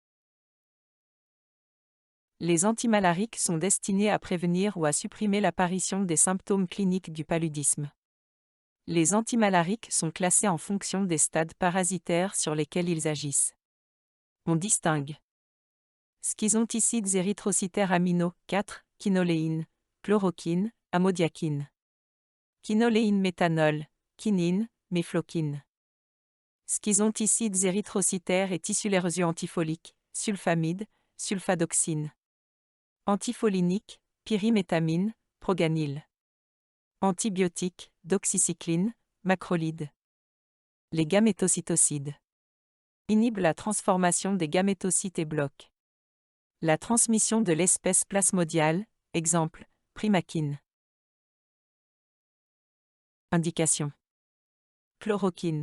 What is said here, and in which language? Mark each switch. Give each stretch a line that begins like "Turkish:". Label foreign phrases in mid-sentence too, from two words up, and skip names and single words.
French: Les antimalariques sont destinés à prévenir ou à supprimer l'apparition des symptômes cliniques du paludisme. Les antimalariques sont classés en fonction des stades parasitaires sur lesquels ils agissent. On distingue schizonticides érythrocytaires amino 4, quinoléine, chloroquine, amodiaquine. Quinoléine méthanol, quinine, méfloquine. Schizonticides érythrocytaires et tissulaires antifoliques, sulfamide, sulfadoxine. Antifolinique, pyrimétamine, proganil. Antibiotique, doxycycline, macrolide. Les gamétocytocides. Inhibe la transformation des gamétocytes et bloquent la transmission de l'espèce plasmodiale, exemple, primaquine. Indication. Chloroquine.